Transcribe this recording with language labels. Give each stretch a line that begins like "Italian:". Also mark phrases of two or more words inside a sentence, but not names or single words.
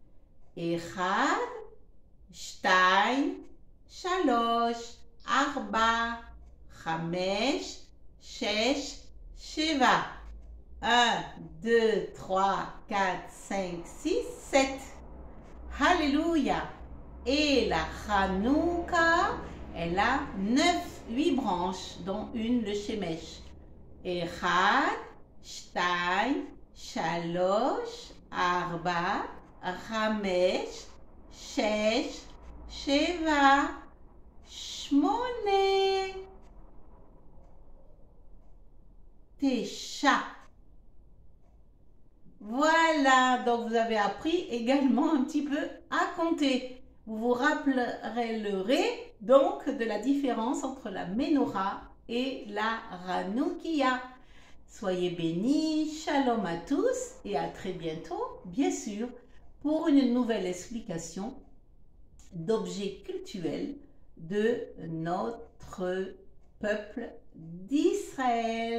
Hebrew: אחד, שתיים, שלוש, ארבע, חמש, שש, שבע.
French: 1, 2, 3, 4, 5, 6, 7. Alléluia. Et la Hanouka, elle a 8 branches, dont une le Shemesh.
Hebrew: אחד, שתיים, שלוש, ארבע, חמש, שש, שבע, שמונה, תשע.
French: Voilà, donc vous avez appris également un petit peu à compter. Vous vous rappellerez donc de la différence entre la menorah et la Hanoukia. Soyez bénis, shalom à tous et à très bientôt, bien sûr, pour une nouvelle explication d'objets cultuels de notre peuple d'Israël.